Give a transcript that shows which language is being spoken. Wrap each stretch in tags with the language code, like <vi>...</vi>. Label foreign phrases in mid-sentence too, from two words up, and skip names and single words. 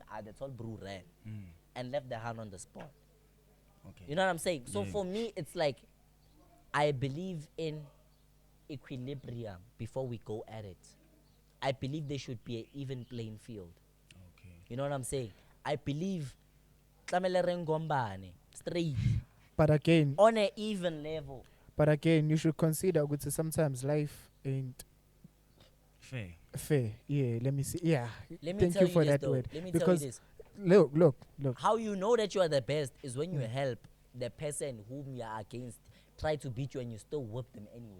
<en>The tall bro ran and left the hand on the spot. Okay. You know what I'm saying? So Yeah. for me, it's like I believe in equilibrium before we go at it. I believe there should be an even playing field. Okay. You know what I'm saying? I believe</en> <tn>tlamele re ngombane,</tn> <en>straight But again, on an even level. you should consider good. Sometimes life ain't Fair. fair. Yeah. Let me see. Yeah. Let me Thank tell you you for this that though. word. Let me tell you Because this. look. How you know that you are the best is when you help the person whom you are against try to beat you and you still whip them anyway.</en>